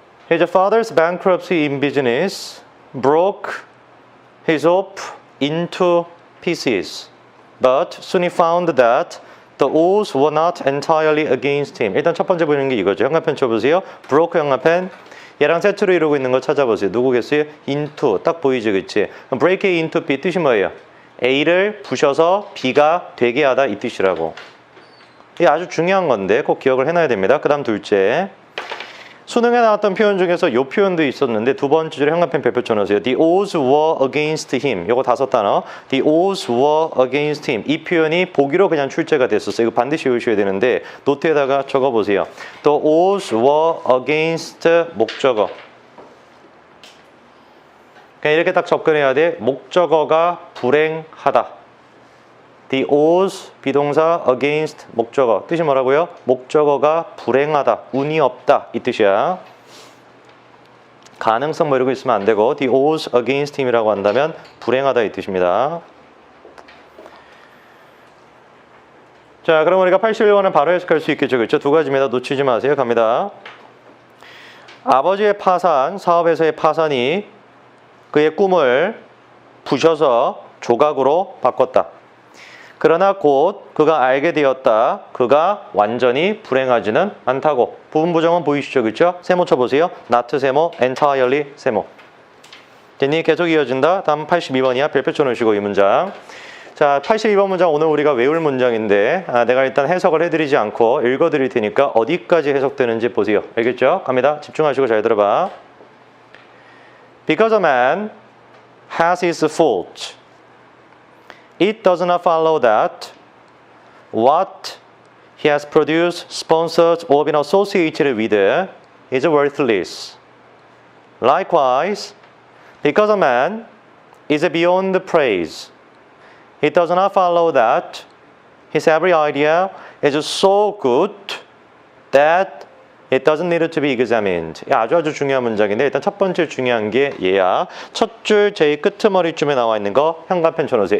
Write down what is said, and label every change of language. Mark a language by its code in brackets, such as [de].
[en] His father's bankruptcy in business broke his hope into pieces. But soon he found that the odds were not entirely against him. [ko] 일단 첫 번째 보이는 게 이거죠. 형광펜 쳐보세요. broke 형광펜. 얘랑 세트로 이루고 있는 거 찾아보세요. 누구겠어요? into. 딱 보이죠, 그치? break A into B 뜻이 뭐예요? A를 부셔서 B가 되게 하다 이 뜻이라고. 이게 아주 중요한 건데 꼭 기억을 해놔야 됩니다. 그 다음 둘째. 수능에 나왔던 표현 중에서 이 표현도 있었는데 두 번째 줄에 형광펜 별표 쳐놓으세요. [en] The odds were against him. [ko] 요거 5단어. [en] The odds were against him. [ko] 이 표현이 보기로 그냥 출제가 됐었어요. 이거 반드시 외우셔야 되는데 노트에다가 적어보세요. [en] The odds were against 목적어. [ko] 그냥 이렇게 딱 접근해야 돼. 목적어가 불행하다. The odds 비동사 against 목적어 뜻이 뭐라고요? 목적어가 불행하다, 운이 없다 이 뜻이야. 가능성 뭐 이러고 있으면 안 되고 the odds against him이라고 한다면 불행하다 이 뜻입니다. 자, 그럼 우리가 81번은 바로 해석할 수 있겠죠, 그렇죠? 두 가지입니다. 놓치지 마세요. 갑니다. 아버지의 파산, 사업에서의 파산이 그의 꿈을 부셔서 조각으로 바꿨다. 그러나 곧 그가 알게 되었다. 그가 완전히 불행하지는 않다고. 부분 부정은 보이시죠? 그렇죠? 세모 쳐보세요. not 세모, entirely 세모. 됐니? 계속 이어진다. 다음 82번이야. 별표 쳐놓으시고 이 문장. 자, 82번 문장 오늘 우리가 외울 문장인데 내가 일단 해석을 해드리지 않고 읽어드릴 테니까 어디까지 해석되는지 보세요. 알겠죠? 갑니다. 집중하시고 잘 들어봐. [en] Because a man has his faults. It does not follow that what he has produced, sponsored, or been associated with is worthless. Likewise, because a man is beyond praise, it does not follow that his every idea is so good that it doesn't need to be examined. [ko] 아주 중요한 문장인데 일단 첫 번째 중요한 게 얘야. 첫 줄 제일 끄트머리쯤에 나와 있는 거 형광펜 쳐놓으세요.